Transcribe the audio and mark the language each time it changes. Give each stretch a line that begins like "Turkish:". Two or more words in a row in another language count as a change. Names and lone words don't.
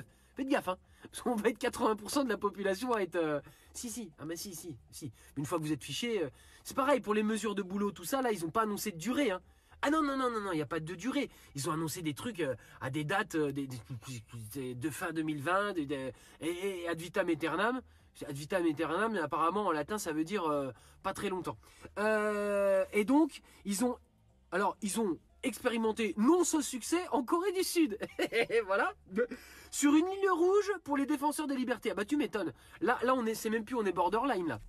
French: Faites gaffe, hein, parce qu'on va être 80% de la population à être... Si. Une fois que vous êtes fiché, c'est pareil pour les mesures de boulot, tout ça, là, ils n'ont pas annoncé de durée. Hein. Ah non, il n'y a pas de durée. Ils ont annoncé des trucs à des dates de fin 2020 et
Latin: ad vitam aeternam. Ad vitam aeternam,
French: apparemment en latin, ça veut dire pas très longtemps. Et donc, ils ont expérimenté non sans succès en Corée du Sud. Voilà. Sur une ligne rouge pour les défenseurs des libertés. Ah bah tu m'étonnes. Là c'est même plus, on est borderline là.